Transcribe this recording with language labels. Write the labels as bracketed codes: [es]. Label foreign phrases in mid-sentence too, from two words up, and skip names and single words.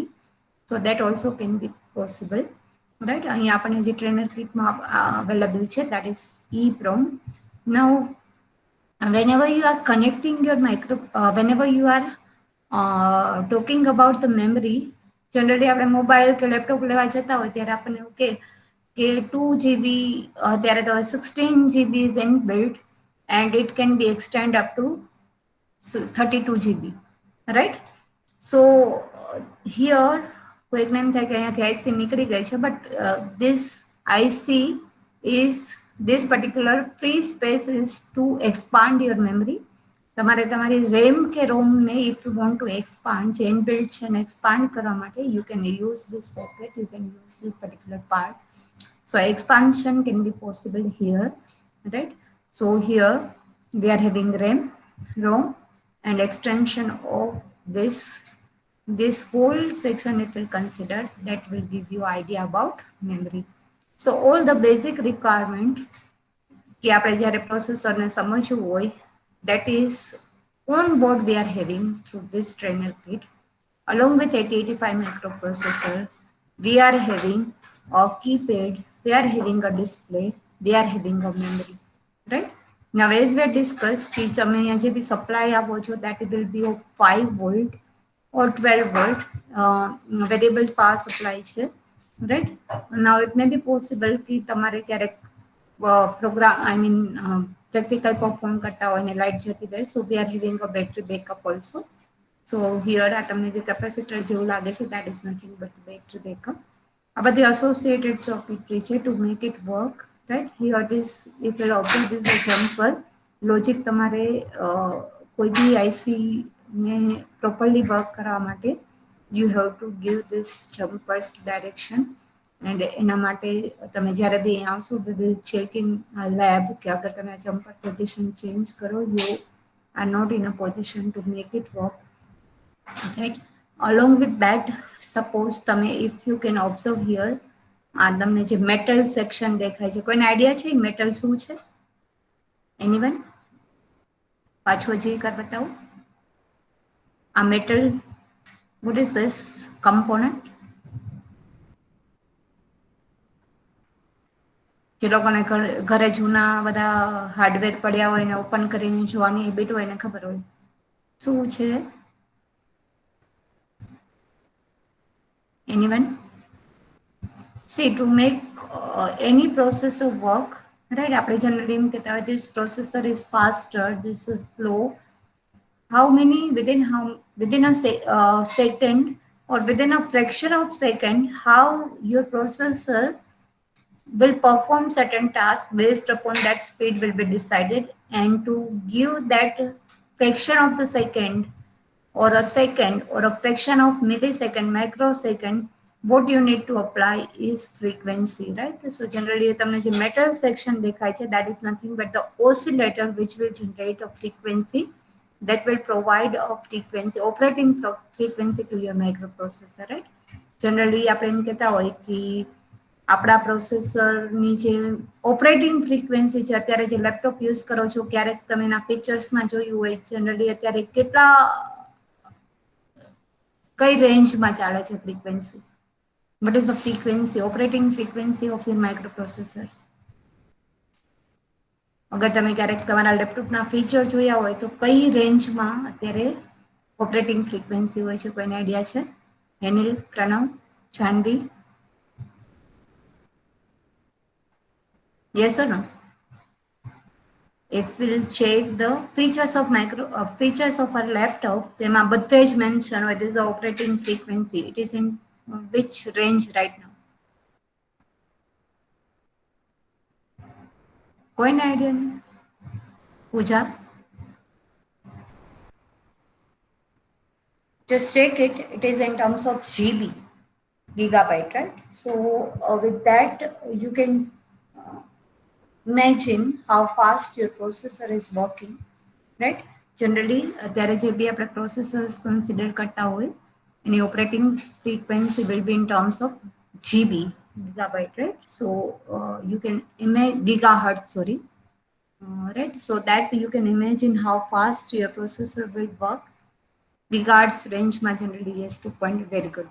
[en] So that also can be possible, right? [gu] અહીંયા આપણે જે ટ્રેનર કિટમાં અવેલેબલ છે [en] that is EEPROM. Now whenever you are connecting your whenever you are talking about the memory, generally [gu] આપણે મોબાઈલ કે લેપટોપ લેવા જતા હોય ત્યારે આપણને એવું કે 2 GB, ત્યારે તો [en] 16 GB is inbuilt and it can be extend up to 32 GB, right? So here [gu] કોઈકને એમ થાય કે અહીંયાથી આઈસી નીકળી ગઈ છે, [en] but this IC is, this particular free space is to expand your memory. [gu] તમારે તમારી RAM કે ROM ને [en] if you want to expand, [gu] જે inbuilt છે ને expand કરવા માટે [en] you can use this socket, you can use this particular part. So expansion can be possible here, right? So here we are having RAM, ROM, and extension of this whole section it will consider, that will give you idea about memory. So all the basic requirement [gu] કે આપણે જ્યારે પ્રોસેસરને સમજવું હોય, [en] that is on board we are having through this trainer kit. Along with 8085 microprocessor, we are having a keypad, we are having a display, we are having a memory, right? Now as we discussed [gu] કે તમે અહીંયા જે બી સપ્લાય આપો છો [en] that will be of 5 volt or 12 volt variable power supply છે, right? Now it may be possible [gu] કે તમારે ક્યારેક પ્રોગ્રામ પ્રેક્ટિકલ પરફોર્મ કરતા હોય ને લાઇટ જતી રહે, [en] so we are having a battery backup also. So here [gu] આ તમને જે કેપેસિટર જેવું લાગે છે [en] that is nothing but battery backup. [gu] આ બધી [en] associated circuitry છે to make it work, right? Here this, if you observe this example, logic [gu] તમારે કોઈ બી IC ને [en] properly work [gu] કરવા માટે [en] you have to give this jumpers direction. And [gu] એના માટે તમે જ્યારે બી અહીંયા આવશો [en] we will check in lab [gu] કે અગર તમે આ [en] jumper position change કરો you are not in a position to make it work, right? Along with that, suppose તમે if you can observe here [gu] આ તમને જે [en] metal section [gu] દેખાય છે, કોઈને આઈડિયા છે [en] metal [gu] શું છે? Anyone? પાછું હજી એકવાર બતાવો. [en] આ metal, what is this component? [gu] જે લોકોને ઘરે જૂના બધા હાર્ડવેર પડ્યા હોય ને ઓપન કરીને જોવાની હેબિટ હોય ને ખબર હોય શું છે? [en] Anyone? See, to make any processor work, right? [gu] આપણે generally એમ કહેતા હોય [en] this processor is faster, this is slow. How many within a second or within a fraction of second, how your processor will perform certain tasks based upon that speed will be decided, and to give that fraction of the second or a second or a fraction of millisecond, microsecond, what you need to apply is frequency, right? So generally તમને જે metal section દેખાય છે that is nothing but the oscillator which will generate a frequency that will provide a frequency, operating frequency to your microprocessor, right? [gu] Generally આપણે એમ કહેતા હોય કે આપણા પ્રોસેસરની જે [en] operating frequency [gu] છે અત્યારે જે લેપટોપ યુઝ કરો છો ક્યારેક તમે એના ફીચર્સમાં જોયું હોય જનરલી અત્યારે કેટલા કઈ રેન્જમાં ચાલે છે ફ્રીક્વન્સી? [en] What is the frequency, operating frequency of your microprocessor? [gu] અગર તમે ક્યારેક તમારા લેપટોપના ફીચર જોયા હોય તો કઈ રેન્જમાં અત્યારે [en] operating frequency [gu] હોય છે? કોઈને આઈડિયા છે? હેનિલ, પ્રણવ, જાનવી? [en] Yes or no? If we'll check the features of features of our laptop, [gu] તેમાં બધે જ [en] mention હોય this is the operating frequency. It is in which range right now? [gu] કોઈને આઈડિયા નહીં? પૂજા? [en] Just check it. It is in terms of GB, gigabyte, right? So with that, you can imagine how fast your processor is working, right? Generally, [gu] અત્યારે જે બી આપણે [en] processors consider [gu] કરતા હોય, [en] any operating frequency will be in terms of GB, gigabyte, right? So you can imagine gigahertz, sorry, right? So that you can imagine how fast your processor will work. Gigahertz range ma generally is 2 point, very good.